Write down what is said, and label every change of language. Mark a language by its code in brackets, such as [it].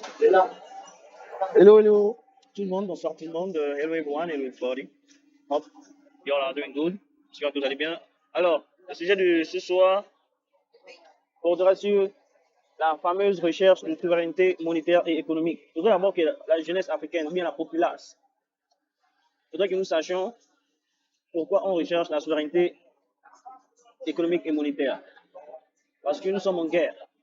[fr] Hello, hello, tout le monde, bonsoir tout le monde. [en] Hello everyone, hello everybody. Hope you all are doing good. [fr] J'espère que vous allez bien. Alors, le sujet de ce soir portera sur la fameuse recherche de souveraineté monétaire et économique. Je voudrais d'abord que la jeunesse africaine, ou bien la populace, je voudrais que nous sachions pourquoi on recherche la souveraineté économique et monétaire. Parce que nous sommes en guerre.